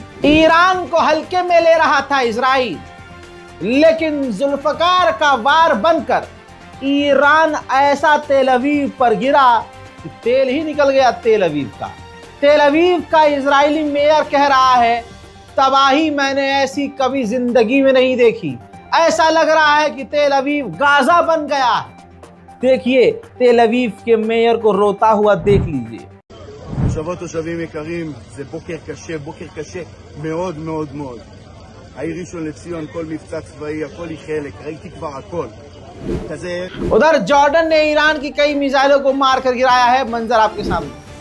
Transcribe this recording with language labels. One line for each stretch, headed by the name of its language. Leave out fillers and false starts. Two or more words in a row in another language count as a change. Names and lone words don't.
Hindi: ईरान को हल्के में ले रहा था इजराइल, लेकिन जुल्फकार का वार बनकर ईरान ऐसा तेल अवीव पर गिरा कि तेल ही निकल गया तेल अवीव का। तेल अवीव का इजरायली मेयर कह रहा है, तबाही मैंने ऐसी कभी जिंदगी में नहीं देखी। ऐसा लग रहा है कि तेल अवीव गाजा बन गया है। देखिए तेल अवीव के मेयर को रोता हुआ देख लीजिए।
Hebrew: תושבים יקרים, זה בוקר קשה מאוד מאוד מאוד. העיר ראשון לציון, כל מבצע צבאי, הכל היא חלק, ראיתי כבר הכל.
Hindi: उधर जॉर्डन ने ईरान की कई मिसाइलों को मारकर गिराया है, मंजर आपके सामने।